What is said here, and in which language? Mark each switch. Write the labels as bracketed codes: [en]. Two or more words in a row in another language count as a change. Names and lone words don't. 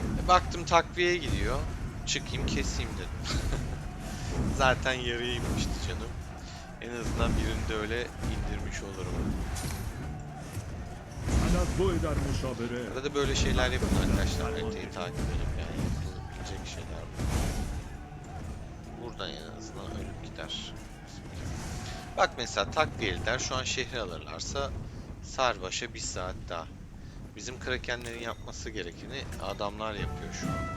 [tr] Baktım takviye gidiyor. Çıkayım keseyim dedim. Zaten yarıya inmişti canım. En azından birini de öyle indirmiş olurum. [ar] أنا ضد المشاورة. [tr] Arada böyle şeyler yapın arkadaşlar. Haritayı takip edip yani yapılabilecek şeyler bu. Buradan en azından ölüp gider. Bak mesela takviyeliler şu an şehri alırlarsa Sarbaş'a 1 saat daha. Bizim krakenlerin yapması gerekeni adamlar yapıyor şu an.